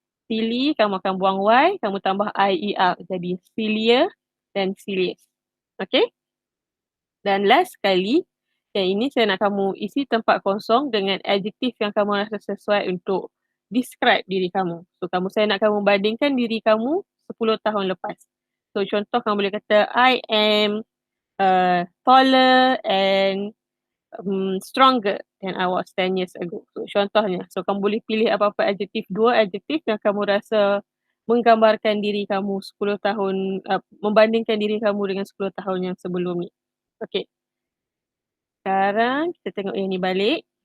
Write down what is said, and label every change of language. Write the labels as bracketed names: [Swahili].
[Malay] Silly, kamu akan buang Y, kamu tambah IER jadi sillier dan silliest. Okay? Dan last sekali, yang ini saya nak kamu isi tempat kosong dengan adjektif yang kamu rasa sesuai untuk describe diri kamu. So, saya nak kamu bandingkan diri kamu 10 tahun lepas. [English] So, [Malay] contoh kamu boleh kata, [English] I am taller and stronger than I was 10 years ago. [Malay] So, contohnya. So, kamu boleh pilih apa-apa adjektif, 2 adjektif yang kamu rasa menggambarkan diri kamu 10 tahun, membandingkan diri kamu dengan 10 tahun yang sebelum ni. Okay. Sekarang kita tengok yang ni balik.